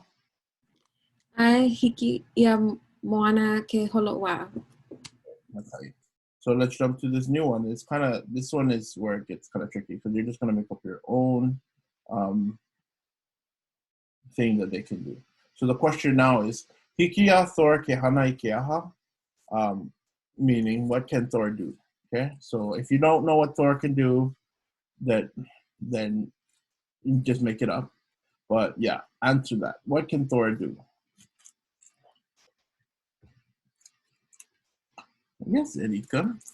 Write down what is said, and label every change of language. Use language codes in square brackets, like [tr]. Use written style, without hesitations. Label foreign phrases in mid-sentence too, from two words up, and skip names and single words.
[haw] Ai hiki ia moana ke holowa'a. [en] Okay. So let's jump to this new one. This one is where it gets kind of tricky because you're just going to make up your own thing that they can do. So the question now is, [haw] hiki a Thor ke hana I ke aha? [en] Meaning, what can Thor do? Okay, so if you don't know what Thor can do, then you just make it up. But yeah, answer that. What can Thor do? Yes, Erika.